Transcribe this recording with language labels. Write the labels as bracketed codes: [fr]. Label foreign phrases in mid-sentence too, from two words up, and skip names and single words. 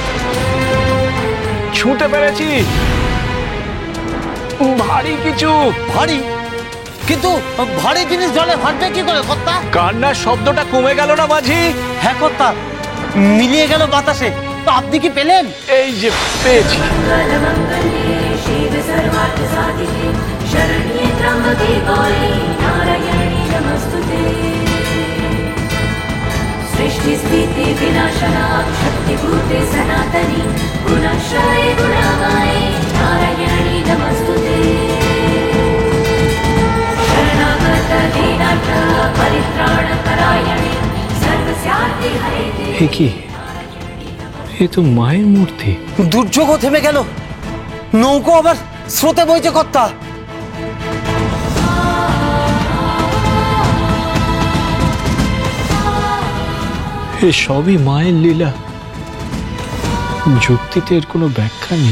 [bn] ছুঁতে পেরেছি, ভারী কিছু। ভারী? কিন্তু ভারী জিনিস জলে ভাসবে কি করে কর্তা? কান্নার শব্দটা কমে গেল না মাঝি? হ্যাঁ কর্তা, মিলিয়ে গেল বাতাসে। তো আপনি কি পেলেন? এই যে পেয়েছি। [sa] शिव सर्वार्थ साधिके शरण्ये त्र्यंबके गौरी नारायणी नमस्तुते सृष्टि स्थिति विनाशना शक्तिभूते सनातनी गुणश्रये गुणमये नारायणी नमस्तुते शरणागत दीनार्थ परित्राणपरायणे सर्वस्यार्थे हरेते। [bn] এ কি? এ তো মায়ের মূর্তি। দুর্যোগও থেমে গেল, নৌকো আবার স্রোতে বইছে কর্তা। এ সবই মায়ের লীলা, যুক্তিতে এর কোনো ব্যাখ্যা নেই।